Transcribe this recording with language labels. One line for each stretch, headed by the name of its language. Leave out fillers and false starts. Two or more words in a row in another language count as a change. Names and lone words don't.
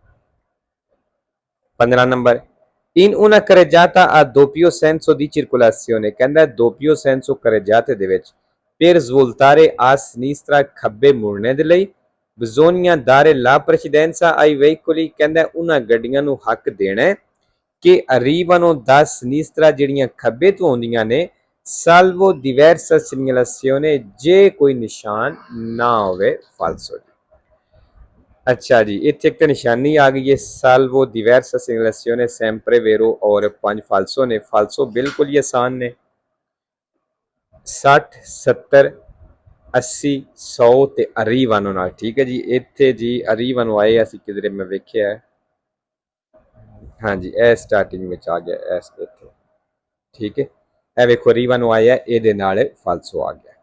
Italian: 15 ਨੰਬਰ in una carreggiata a doppio senso di circolazione ਕਹਿੰਦਾ doppio senso carreggiate
Punjabi: ਦੇ ਵਿੱਚ
Italian: per svoltare a
Punjabi: sinistra ਖੱਬੇ ਮੁੜਨੇ ਦੇ ਲਈ
Italian: bisogna dare la precedenza ai veicoli
Punjabi: ਕਹਿੰਦਾ ਉਹਨਾਂ ਗੱਡੀਆਂ ਨੂੰ ਹੱਕ ਦੇਣਾ ਕਿ
Italian: arrivano da sinistra
Punjabi: ਜਿਹੜੀਆਂ ਖੱਬੇ ਤੋਂ ਆਉਂਦੀਆਂ ਨੇ
Italian: salvo diversa segnalazione
Punjabi: ਜੇ ਕੋਈ ਨਿਸ਼ਾਨ ਨਾ ਹੋਵੇ falso ਜੀ ਅੱਛਾ ਜੀ ਇੱਥੇ ਇੱਕ ਨਿਸ਼ਾਨੀ ਆ ਗਈ ਹੈ
Italian: salvo diversa segnalazione sempre vero
Punjabi: ਔਰ 5 falso ਨੇ falso ਬਿਲਕੁਲ ਹੀ ਆਸਾਨ ਨੇ 60 70 80 100 ਤੇ arrivano ਨਾਲ ਠੀਕ ਹੈ ਜੀ ਇੱਥੇ ਜੀ arrivano ਆਏ ਅਸੀਂ ਕਿਧਰੇ ਮੈਂ ਵੇਖਿਆ ਹਾਂਜੀ ਇਹ ਸਟਾਰਟਿੰਗ ਵਿੱਚ ਆ ਗਿਆ ਇਸ ਇੱਥੇ ਠੀਕ ਹੈ ਇਹ ਵੇਖੋ ਰੀਵਾ ਨੂੰ ਆਇਆ ਇਹਦੇ ਨਾਲ ਫਾਲਸੋ ਆ ਗਿਆ।